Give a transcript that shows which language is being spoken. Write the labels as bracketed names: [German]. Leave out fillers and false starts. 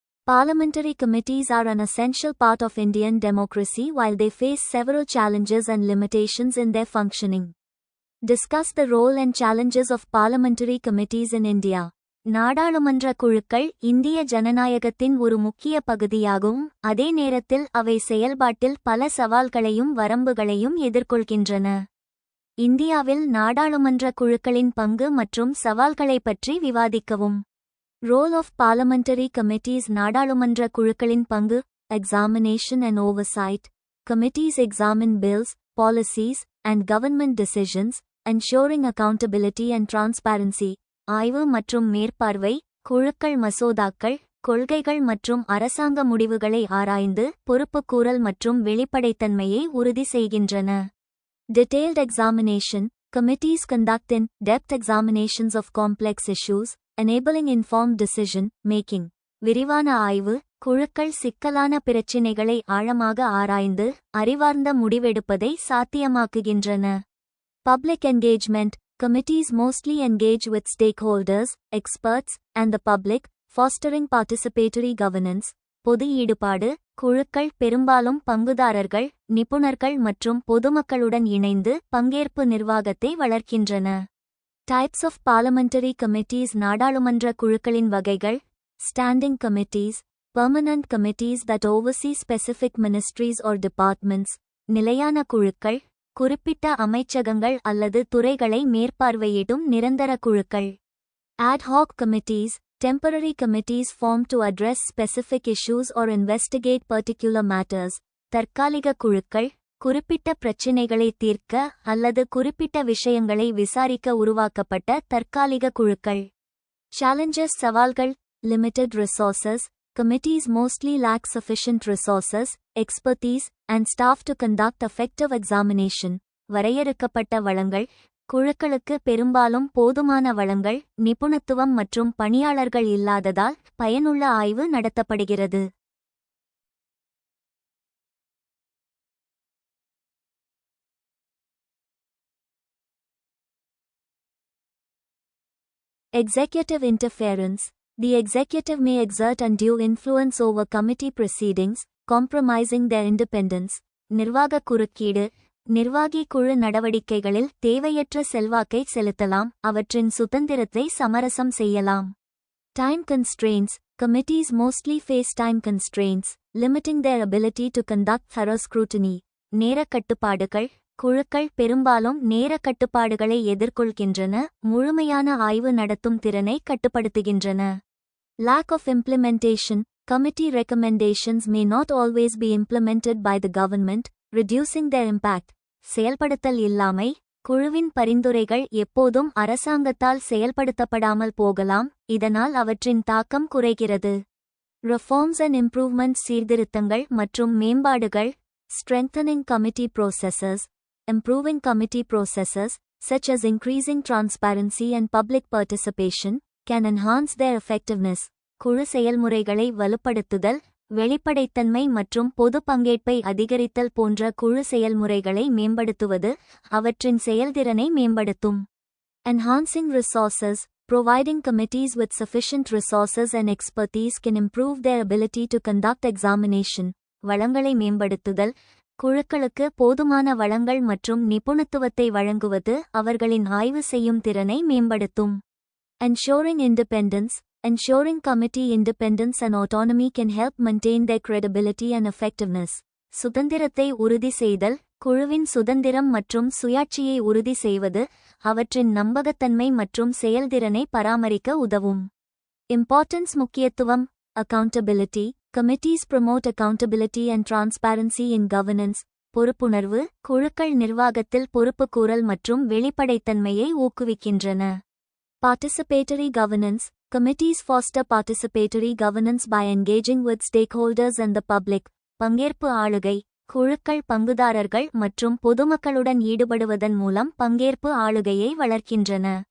[English] Parliamentary committees are an essential part of Indian democracy while they face several challenges and limitations in their functioning. Discuss the role and challenges of parliamentary committees in India. [Tamil] நாடாளுமன்ற குழுக்கள் இந்திய ஜனநாயகத்தின் ஒரு முக்கிய பகுதியாகும். அதே நேரத்தில் அவை செயல்பாட்டில் பல சவால்களையும் வரம்புகளையும் எதிர்கொள்கின்றன. இந்தியாவில் நாடாளுமன்ற குழுக்களின் பங்கு மற்றும் சவால்களை பற்றி விவாதிக்கவும். [English] Role of parliamentary committees. [Tamil] நாடாளுமன்ற குழுக்களின் பங்கு. [English] Examination and oversight. Committees examine bills, policies, and government decisions, ensuring accountability and transparency. [Tamil] ஆய்வு மற்றும் மேற்பார்வை. குழுக்கள் மசோதாக்கள், கொள்கைகள் மற்றும் அரசாங்க முடிவுகளை ஆராய்ந்து பொறுப்புக்கூறல் மற்றும் வெளிப்படைத்தன்மையை உறுதி செய்கின்றன. [English] Detailed examination. Committees conduct in-depth examinations of complex issues, enabling informed decision-making. [Tamil] விரிவான ஆய்வு. குழுக்கள் சிக்கலான பிரச்சினைகளை ஆழமாக ஆராய்ந்து அறிவார்ந்த முடிவெடுப்பதை சாத்தியமாக்குகின்றன. [English] Public engagement. Committees mostly engage with stakeholders, experts, and the public, fostering participatory governance. [Tamil] பொது ஈடுபாடு. குழுக்கள் பெரும்பாலும் பங்குதாரர்கள், நிபுணர்கள் மற்றும் பொதுமக்களுடன் இணைந்து பங்கேற்பு நிர்வாகத்தை வளர்க்கின்றன. [English] Types of parliamentary committees. [Tamil] நாடாளுமன்ற குழுக்களின் வகைகள். [English] Standing committees. Permanent committees that oversee specific ministries or departments. [Tamil] நிலையான குழுக்கள். குறிப்பிட்ட அமைச்சகங்கள் அல்லது துறைகளை மேற்பார்வையிடும் நிரந்தர குழுக்கள். [English] Ad hoc committees. Temporary committees formed to address specific issues or investigate particular matters. [Tamil] தற்காலிக குழுக்கள். குறிப்பிட்ட பிரச்சினைகளை தீர்க்க அல்லது குறிப்பிட்ட விஷயங்களை விசாரிக்க உருவாக்கப்பட்ட தற்காலிக குழுக்கள். [English] Challenges. [Tamil] சவால்கள். [English] Limited resources. Committees mostly lack sufficient resources, expertise, and staff to conduct effective examination. [Tamil] வரையறுக்கப்பட்ட வளங்கள். குழுக்களுக்கு பெரும்பாலும் போதுமான வளங்கள், நிபுணத்துவம் மற்றும் பணியாளர்கள் இல்லாததால் பயனுள்ள ஆய்வு நடத்தப்படுகிறது. [English] Executive interference. The executive may exert undue influence over committee proceedings, compromising their independence. [Tamil] நிர்வாக குறுக்கீடு. நிர்வாகி குழு நடவடிக்கைகளில் தேவையற்ற செல்வாக்கை செலுத்தலாம், அவற்றின் சுதந்திரத்தை சமரசம் செய்யலாம். [English] Time constraints. Committees mostly face time constraints, limiting their ability to conduct thorough scrutiny. [Tamil] நேரக் கட்டுப்பாடுகள். குழுக்கள் பெரும்பாலும் நேரக் கட்டுப்பாடுகளை எதிர்கொள்கின்றன, முழுமையான ஆய்வு நடத்தும் திறனை கட்டுப்படுத்துகின்றன. [English] Lack of implementation. Committee recommendations may not always be implemented by the government, reducing their impact. [Tamil] செயல்படுத்தல் இல்லாமை. குழுவின் பரிந்துரைகள் எப்போதும் அரசாங்கத்தால் செயல்படுத்தப்படாமல் போகலாம், இதனால் அவற்றின் தாக்கம் குறைகிறது. [English] Reforms and improvements. [Tamil] சீர்திருத்தங்கள் மற்றும் மேம்பாடுகள். [English] Strengthening committee processes. Improving committee processes, such as increasing transparency and public participation, can enhance their effectiveness. [Tamil] குழு செயல்முறைகளை வலுப்படுத்துதல், வெளிப்படைத்தன்மை மற்றும் பொது பங்கேற்பை அதிகரித்தல் போன்ற குழு செயல்முறைகளை மேம்படுத்துவது அவற்றின் செயல்திறனை மேம்படுத்தும். [English] Enhancing resources. Providing committees with sufficient resources and expertise can improve their ability to conduct examination. [Tamil] வளங்களை மேம்படுத்துதல். குழுக்களுக்கு போதுமான வளங்கள் மற்றும் நிபுணத்துவத்தை வழங்குவது அவர்களின் ஆய்வு செய்யும் திறனை மேம்படுத்தும். [English] Ensuring independence. Ensuring committee independence and autonomy can help maintain their credibility and effectiveness. [Tamil] சுதந்திரத்தை உறுதி செய்தல், குழுவின் சுதந்திரம் மற்றும் சுயாட்சியை உறுதி செய்வது அவற்றின் நம்பகத்தன்மை மற்றும் செயல்திறனை பராமரிக்க உதவும். [English] importance [Tamil] முக்கியத்துவம். [English] Accountability. Committees promote accountability and transparency in governance. [Tamil] பொறுப்புணர்வு. குழுக்கள் நிர்வாகத்தில் பொறுப்புக்கூறல் மற்றும் வெளிப்படைத்தன்மையை ஊக்குவிக்கின்றன. [English] Participatory governance. Committees foster participatory governance by engaging with stakeholders and the public. [Tamil] பங்கேற்பு ஆளுகை. குழுக்கள் பங்குதாரர்கள் மற்றும் பொதுமக்களுடன் ஈடுபடுவதன் மூலம் பங்கேற்பு ஆளுகையை வளர்க்கின்றன.